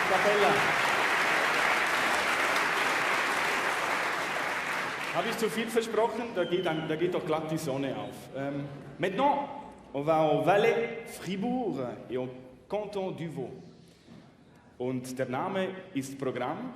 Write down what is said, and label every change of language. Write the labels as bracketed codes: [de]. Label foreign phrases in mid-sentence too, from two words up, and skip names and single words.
[de] Stella. Habe ich zu viel versprochen? Da geht doch glatt die Sonne auf. [fr] Maintenant, on va au Valais Fribourg et au Canton du Vaud. [de] Und der Name ist Programm.